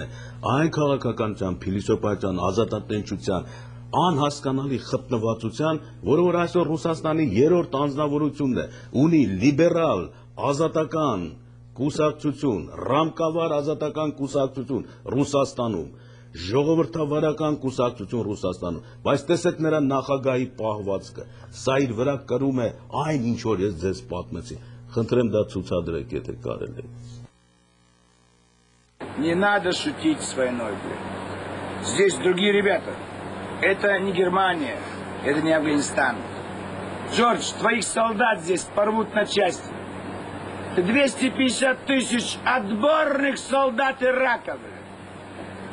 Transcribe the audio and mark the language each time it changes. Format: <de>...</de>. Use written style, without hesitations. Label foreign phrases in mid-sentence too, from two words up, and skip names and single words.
<hy>այն քաղաքականության, փիլիսոփայության, ազատատենչության, անհասկանալի խտնվածության, որը որ այսօր Ռուսաստանի երրորդ անձնավորությունն է, ունի լիբերալ, ազատական կուսակցություն, ռամկավար ազատական կուսակցություն Ռուսաստանում, ժողովրդավարական կուսակցություն Ռուսաստանում, բայց տեսեք նրա նախագահի պահվածքը, սա իր վրա կրում է այն ինչ որ ես ձեզ պատմեցի, խնդրեմ դա ցուցադրեք, եթե կարելի է։</hy> <ru>Не надо шутить с войной, блядь. Здесь другие ребята. Это не Германия, это не Афганистан. Джордж, твоих солдат здесь порвут на части. 250 тысяч отборных солдат Ирака, блядь.</ru>